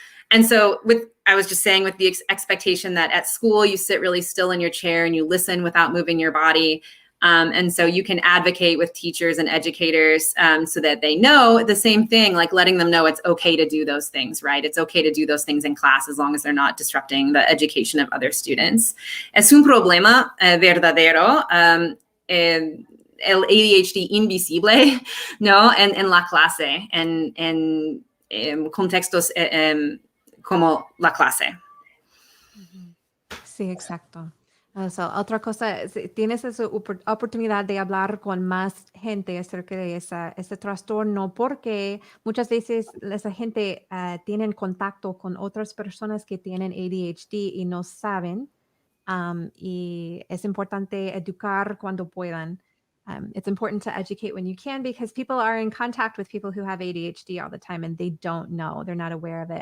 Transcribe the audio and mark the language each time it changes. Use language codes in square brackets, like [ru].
[en] And so I was just saying with the expectation that at school you sit really still in your chair and you listen without moving your body. And so you can advocate with teachers and educators so that they know the same thing, like letting them know it's okay to do those things, right? It's okay to do those things in class as long as they're not disrupting the education of other students. [es] Es un problema verdadero, el ADHD invisible, ¿no? En la clase, en contextos como la clase. Sí, exacto. Otra cosa, tienes esa oportunidad de hablar con más gente acerca de ese trastorno porque muchas veces esa gente tienen contacto con otras personas que tienen ADHD y no saben, y es importante educar cuando puedan. [en] It's important to educate when you can because people are in contact with people who have ADHD all the time and they don't know, they're not aware of it.